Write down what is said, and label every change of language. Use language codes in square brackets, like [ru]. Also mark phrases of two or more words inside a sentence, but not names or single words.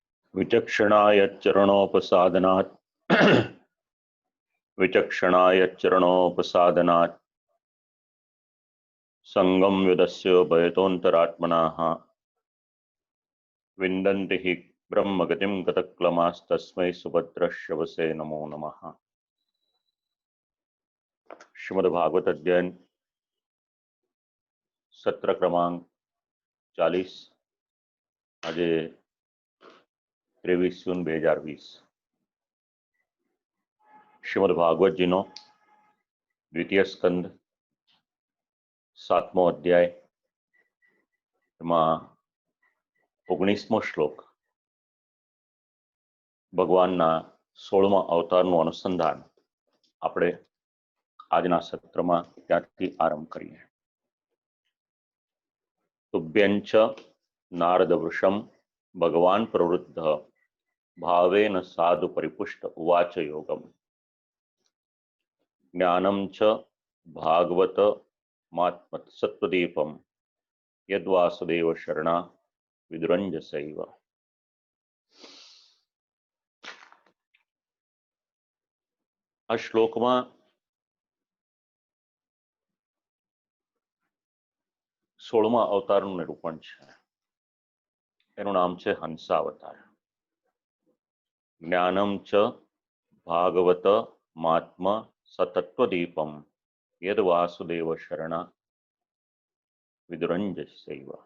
[sa] विचक्षणाय चरणोपसादनात् विचक्षणाय चरणोपसादनात् संगम युदस्य भयतोऽन्तरात्मनाः विन्दन्ति हि ब्रह्मगतिं गतक्लमास्तस्मै सुभद्रश्रवसे नमो नमः। [gu] શ્રીમદ્ભાગવત અધ્યયન સત્ર ક્રમાંક 40 આજે 23 જૂન 2020 શ્રીમદ ભાગવતજીનો દ્વિતીય સ્કંદ 7મો અધ્યાય એમાં 19મો શ્લોક ભગવાનના 16મા અવતારનું અનુસંધાન આપણે આજના સત્રમાં ત્યાંથી આરંભ કરીએ। [sa] तुभ्यंच नारद वृषम भगवान प्रवृद्ध भावेन साधु परिपुष्ट उवाच योगम ज्ञानम च भागवत मात्मत सत्वदीपम यद्वासुदेव शरणा विदुरंजसैव। [gu] આ શ્લોક માં સોળમા अवतारનું નિરૂપણ છે। એનું નામ છે હંસાવતાર। [sa] જ્ઞાનમ ચ ભાગવત માત્મ સતત્વદીપમ યદ વાસુદેવ શરણા વિદુરંજસૈવ।